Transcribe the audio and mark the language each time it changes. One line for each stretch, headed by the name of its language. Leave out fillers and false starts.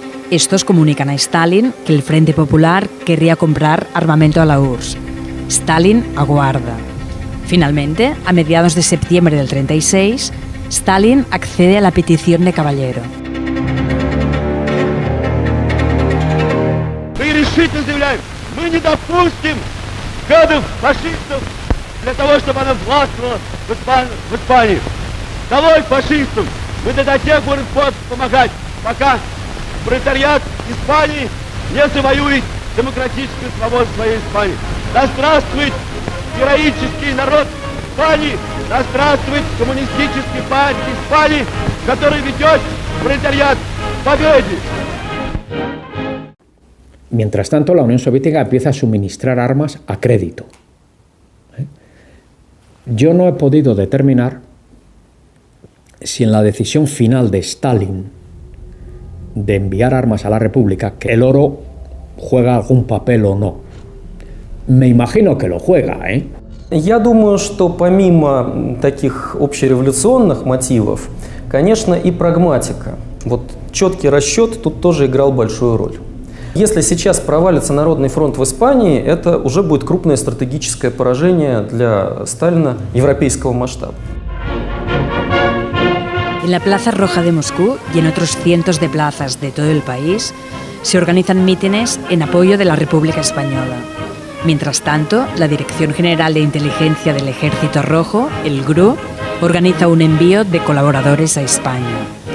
Spanish: Estos comunican a Stalin que el Frente Popular querría comprar armamento a la URSS. Stalin aguarda. Finalmente, a mediados de septiembre del 36, Stalin accede a la petición de Caballero.
Russian: Мы решительно заявляем, мы не допустим гадов, фашистов, для того, чтобы она властвовала в Испании. Долой фашистов! Мы до тех будем помогать, пока пролетариат Испании не завоюет демократическую свободу своей Испании. Да здравствует героический народ Испании! Да здравствует коммунистический партия Испании, который ведет пролетариат к победе!
Spanish: Mientras tanto, la Unión Soviética empieza a suministrar armas a crédito. Yo no he podido determinar si en la decisión final de Stalin de enviar armas a la República, que el oro juega algún papel o no. Me imagino que lo juega, ¿eh?
Russian: Я думаю, что помимо таких общереволюционных мотивов, конечно, и прагматика. Вот четкий расчет тут тоже играл большую роль. Если сейчас провалится Народный фронт в Испании, это уже будет крупное стратегическое поражение для Сталина европейского масштаба.
Spanish: En la Plaza Roja de Moscú y en otros cientos de plazas de todo el país se organizan mítines en apoyo de la República Española. Mientras tanto, la Dirección General de Inteligencia del Ejército Rojo, el GRU, organiza un envío de colaboradores a España.